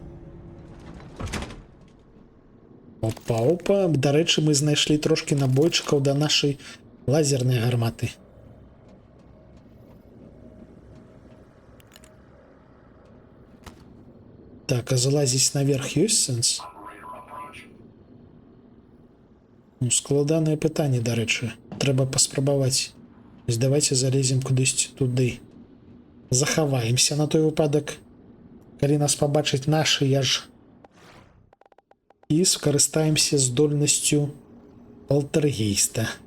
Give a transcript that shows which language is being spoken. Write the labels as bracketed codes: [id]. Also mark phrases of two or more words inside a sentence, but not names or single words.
[uk] Опа. До речі, ми знайшли трошки набойчиків до нашої лазерної гармати. [be] Так, а залазить наверх ёсць сенс? Ну, складанае пытанне, [uk] до речі. [be] Трэба паспрабаваць. Давайте залезем кудись туды. Захаваемся на той выпадак, калі нас пабачыць нашы ж. І скарыстаемся здольнасцю полтергейста.